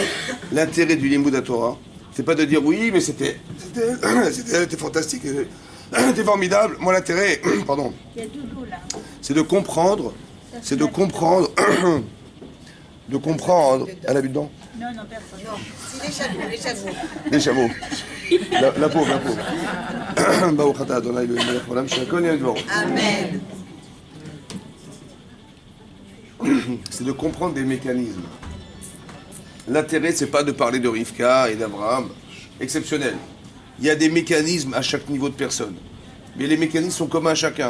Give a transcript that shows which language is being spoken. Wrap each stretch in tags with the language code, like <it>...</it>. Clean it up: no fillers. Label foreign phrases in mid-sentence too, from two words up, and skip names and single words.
<fr>L'intérêt du Limud à Torah, c'est pas de dire oui, mais elle était fantastique, elle était formidable. Moi, l'intérêt, pardon, c'est de comprendre, Elle a bu dedans? Non, personne. Non, c'est les chameaux. Des chameaux. La pauvre.</fr> <he>ברוך אתה אדוני אלוהינו מלך העולם שהכל נהיה בדברו.</he> <fr>Amen. C'est de comprendre des mécanismes. L'intérêt, c'est pas de parler de Rivka et d'Abraham, exceptionnel. Il y a des mécanismes à chaque niveau de personne. Mais les mécanismes sont communs à chacun.</fr>